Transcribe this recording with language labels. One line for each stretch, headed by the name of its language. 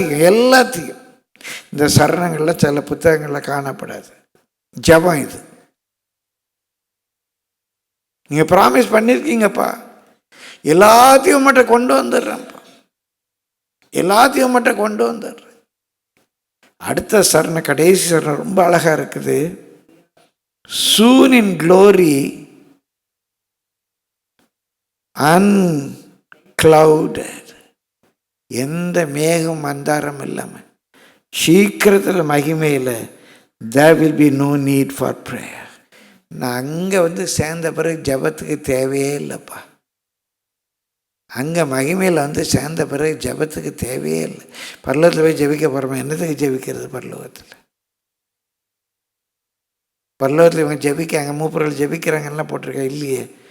Tamil: எல்லாத்தையும் இந்த சரணங்களில் சில புத்தகங்களில் காணப்படாது. ஜெபம் இது. நீங்கள் ப்ராமிஸ் பண்ணியிருக்கீங்கப்பா, எல்லாத்தையும் மட்டும் கொண்டு வந்துடுறேன்ப்பா, எல்லாத்தையும் மட்டும் கொண்டு வந்துடுறேன். அடுத்த சரண, கடைசி சரணம் ரொம்ப அழகாக இருக்குது.
English: Soon in glory unclouded.
Tamil: எந்த மேகம் மந்தாரம் இல்லாமல் சீக்கிரத்தில் மகிமையில்
English: there will be no need for prayer.
Tamil: நான் அங்கே சேர்ந்த பிறகு ஜெபத்துக்கு தேவையே இல்லைப்பா. அங்கே மகிமையில் சேர்ந்த பிறகு ஜெபத்துக்கு தேவையே இல்லை. பரலோகத்தில் போய் ஜெபிக்க போகிறோமா? என்னத்துக்கு ஜெபிக்கிறது பரலோகத்தில்? பரலோகத்தில் இவங்க ஜெபிக்காங்க, மூப்பர்கள் ஜெபிக்கிறாங்கலாம் போட்டிருக்கா? இல்லையே.